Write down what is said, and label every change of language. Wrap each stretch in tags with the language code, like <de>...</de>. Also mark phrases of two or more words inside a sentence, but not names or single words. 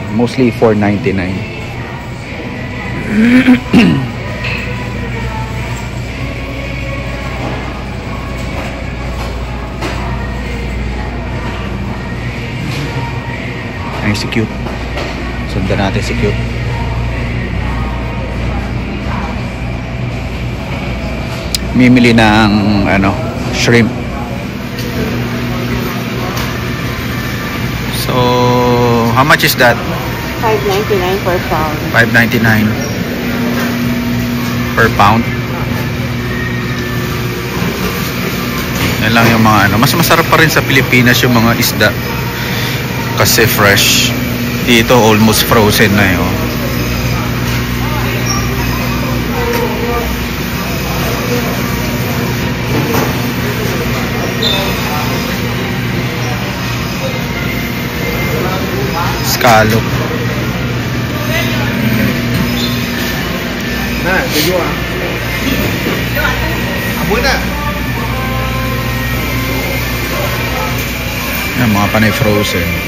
<tl>Mostly $4.99. Ay, si Cute. Sundan natin si Cute. Mimili ng shrimp.</tl> <en>So, how much is that? $5.99 per pound. $5.99. per pound.</en> <tl>Yan lang yung mga ano. Mas masarap pa rin sa Pilipinas yung mga isda kasi fresh. Dito</tl> <en>almost frozen</en> <tl>na yun. Scallop.</tl> <ms>Nah, itu juga. Apa nak?</ms> <tl>Yan, mga panay frozen.</tl>